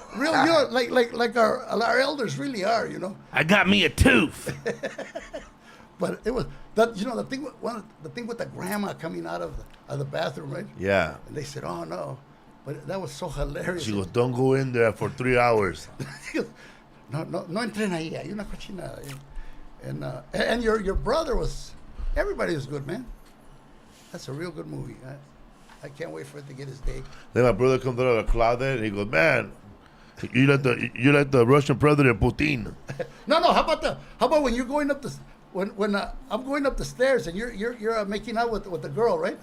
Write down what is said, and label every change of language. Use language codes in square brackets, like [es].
[en] Real, you know, like our elders really are, you know. I got me a tooth. But it was that, you know, the thing with the grandma coming out of the bathroom, right? Yeah. And they said, "Oh no," but that was so hilarious. She goes, don't go in there for 3 hours. [es] No entren ahí, hay una cochinada. [en] And your brother was, everybody was good, man. That's a real good movie. I can't wait for it to get his day. Then my brother comes out of the closet and he goes, man, you like the Russian president Putin. No, how about when you're going up when I'm going up the stairs and you're making out with the girl, right?